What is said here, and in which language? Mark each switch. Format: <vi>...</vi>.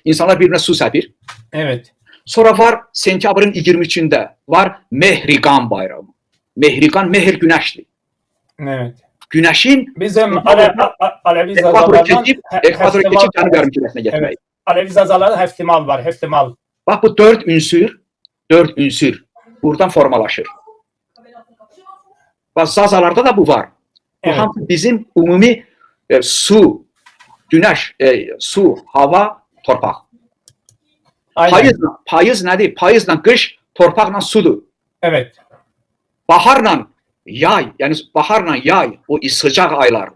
<az>İnsanlar birbirine su səpir.</az> <tr>Evet.</tr> <az>Sonra var sentyabrın 23'ünde var Mehriqan bayramı. Mehriqan, mehr günəşdir.</az> <tr>Evet.</tr> <az>Günəşin</az> <tr>bizim Alevi zazalardan</tr> <az>ekvatoru keçib cənub yarımkürəsinə getmək.</az> <tr>Evet. Alevi zazaların heftimal var. Heftimal.</tr> <az>Bax bu dörd ünsür buradan formalaşır. Bax zazalarda da bu var. Bu</az> <tr>Evet.</tr> <az>hamısı bizim ümumi su, günəş, su, hava, torpaq. Payız nədir? Payızla qış, torpaqla sudur.</az> <tr>Evet.</tr> <az>Baharla yay, yəni baharla yay, o sıcaq aylar.</az>